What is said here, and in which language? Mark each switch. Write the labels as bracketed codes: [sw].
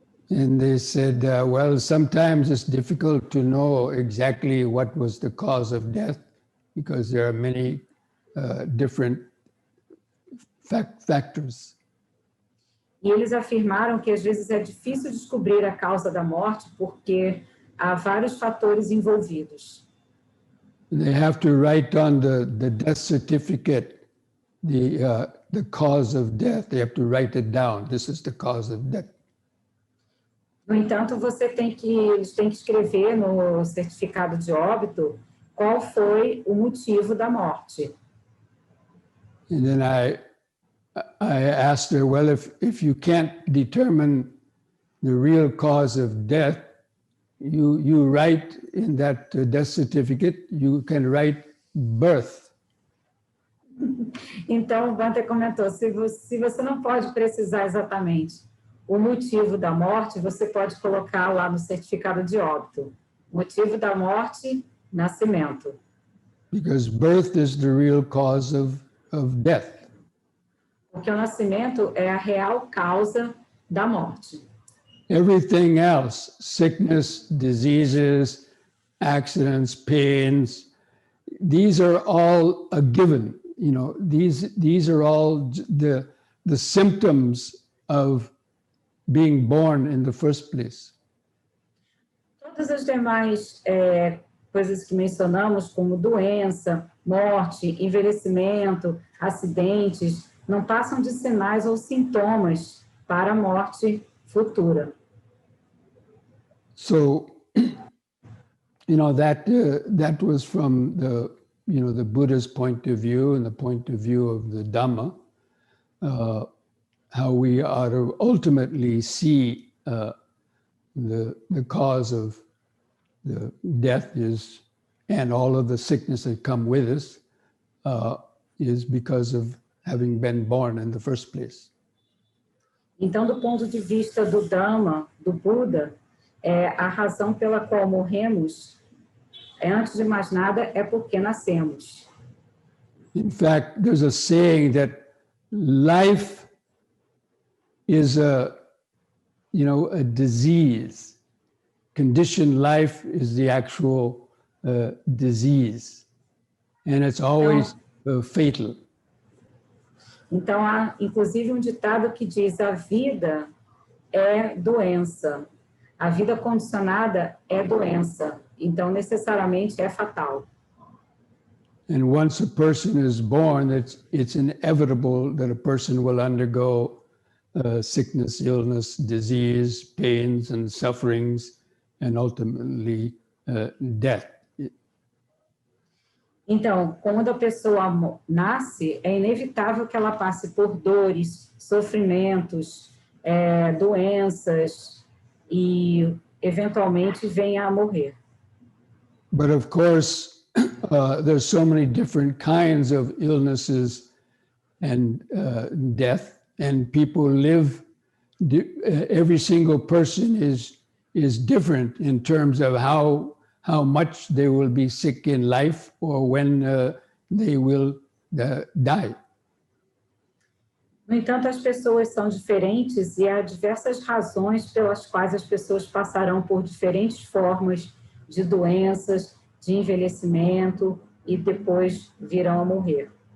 [en] And they said, well, sometimes it's difficult to know exactly what was the cause of death because there are many different factors. [pt] E eles afirmaram que às vezes é difícil descobrir a causa da morte porque há vários fatores envolvidos. [en] They have to write on the death certificate the cause of death. They have to write it down. This is the cause of death. [pt] No entanto, eles têm que escrever no certificado de óbito qual foi o motivo da morte. [en] And then I asked her, well, if you can't determine the real cause of death, you write in that death certificate, you can write birth. [pt] Então, o Bante comentou, se você não pode precisar exatamente o motivo da morte, você pode colocar lá no certificado de óbito. Motivo da morte, nascimento. [en] Because birth is the real cause of death. [pt] Porque o nascimento é a real causa da morte. [en] Everything else, sickness, diseases, accidents, pains, these are all a given. You know, these are all the symptoms of being born in the first place. [pt] Todas as demais coisas que mencionamos, como doença, morte, envelhecimento, acidentes, não passam de sinais ou sintomas para a morte futura. [en] So, you know, that was from the, you know, the Buddha's point of view and the point of view of the Dhamma, how we ought to ultimately see the cause of the death is, and all of the sickness that come with us, is because of having been born in the first place. [pt] Então, do ponto de vista do Dhamma, do Buda, a razão pela qual morremos, antes de mais nada, é porque nascemos. [en] In fact, there's a saying that life is a disease. Conditioned life is the actual disease, and it's always fatal. [pt] Então, há inclusive um ditado que diz: a vida é doença. A vida condicionada é doença. Então, necessariamente é fatal. [en] And once a person is born, it's inevitable that a person will undergo sickness, illness, disease, pains, and sufferings, and ultimately death. [pt] Então, quando a pessoa nasce, é inevitável que ela passe por dores, sofrimentos, doenças e, eventualmente, venha a morrer. [en] But of course, there's so many different kinds of illnesses and death, and people live. Every single person is different in terms of how much they will be sick in life or when they will die. [pt] No entanto, as pessoas são diferentes e há diversas razões pelas quais as pessoas passarão por diferentes formas de doenças, de envelhecimento e depois virão a morrer.